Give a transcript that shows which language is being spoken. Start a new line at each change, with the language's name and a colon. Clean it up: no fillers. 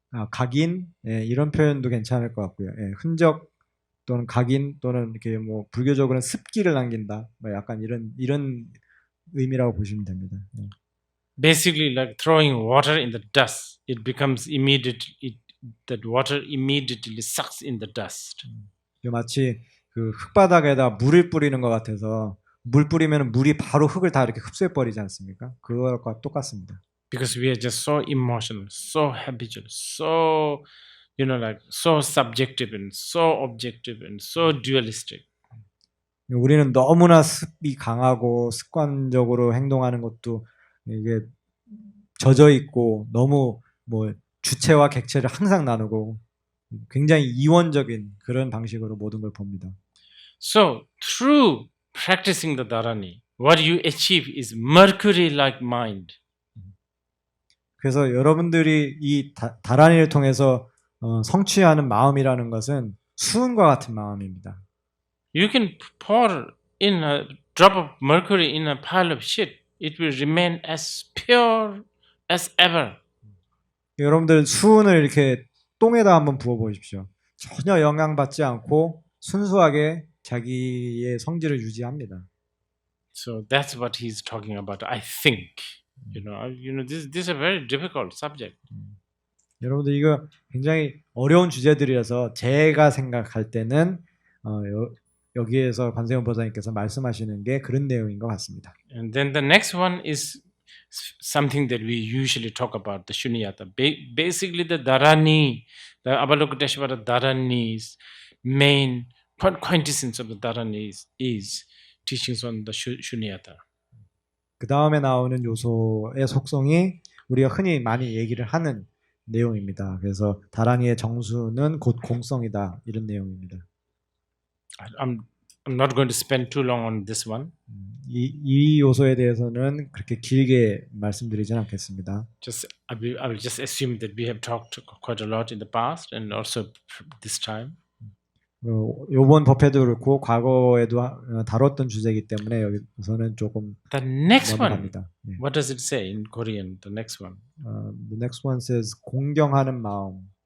Korean: 각인 이런 표현도 괜찮을 것 같고요. 흔적 또는 각인 또는 이렇게 뭐 불교적으로는 습기를 남긴다. 뭐 약간 이런 의미라고 보시면 됩니다.
English: Basically, like throwing water in the dust, it becomes that water immediately sucks in the dust.
Korean: 마치 그 흙바닥에다 물을 뿌리는 것 같아서 물 뿌리면 물이 바로 흙을 다 이렇게 흡수해 버리지 않습니까? 그것과 똑같습니다.
English: Because we are just so emotional, so habitual, so so subjective and so objective and so dualistic.
Korean: 우리는 너무나 습이 강하고 습관적으로 행동하는 것도 이게 젖어 있고 너무 뭐 주체와 객체를 항상 나누고 굉장히 이원적인 그런 방식으로 모든 걸 봅니다.
English: So, through practicing the dharani, what you achieve is Mercury-like mind.
Korean: 그래서 여러분들이 이 다란이를 통해서 성취하는 마음이라는 것은 수은과 같은 마음입니다.
English: You can pour in a drop of mercury in a pile of shit. It will remain as pure as ever.
Korean: 여러분들 수은을 이렇게 똥에다 한번 부어 보십시오. 전혀 영향받지 않고 순수하게 자기의 성질을 유지합니다.
English: So that's what he's talking about. I think, this is a very difficult subject.
Korean: 여러분들 이거 굉장히 어려운 주제들이라서 제가 생각할 때는 여기에서 관세음 보사님께서 말씀하시는 게 그런 내용인 것 같습니다.
English: And then the next one is something that we usually talk about, the shunyata. Basically, the dharani, the Avalokiteshvara dharani's main quintessence of the dharani is teachings on the shunyata.
Korean: 그 다음에 나오는 요소의 속성이 우리가 흔히 많이 얘기를 하는 내용입니다. 그래서 다란이의 정수는 곧 공성이다 이런 내용입니다.
English: I'm not going to spend too long on this one.
Korean: 이 요소에 대해서는 그렇게 길게 말씀드리진 않겠습니다.
English: I will just assume that we have talked quite a lot in the past and also this time.
Korean: 이번 법회도 그렇고 과거에도 다뤘던 주제이기 때문에 여기서는 조금
English: The next
Korean: 넘어갑니다.
English: one, what does it say in Korean? The next one, the next one says
Korean: 공경하는 마음,